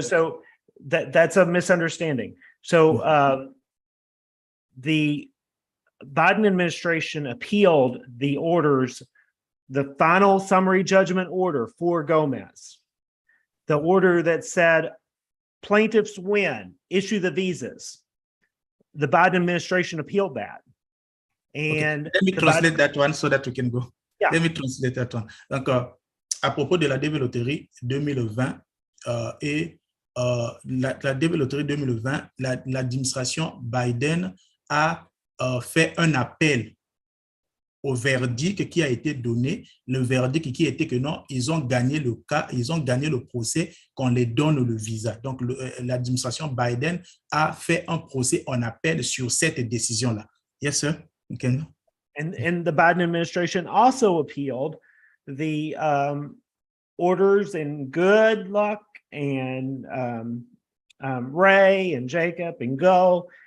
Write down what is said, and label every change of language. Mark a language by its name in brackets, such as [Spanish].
[English] so that's a misunderstanding. So the Biden administration appealed the orders, the final summary judgment order for Gomez, the order that said plaintiffs win, issue the visas. The Biden administration appealed that. And okay. Let me translate that one so that we can go. Yeah. Let me translate that one. [French] Donc, à propos de la DV Loterie 2020 et la DV Loterie 2020, l'administration Biden a fait un appel au verdict qui a été donné, le verdict qui était que non, ils ont gagné le cas, ils ont gagné le procès, qu'on les donne le visa. Donc, l'administration Biden a fait un procès en appel sur cette décision-là. [English] Yes, sir. Okay. And the Biden administration also appealed the orders in Good Luck and Ray and Jacob and Go.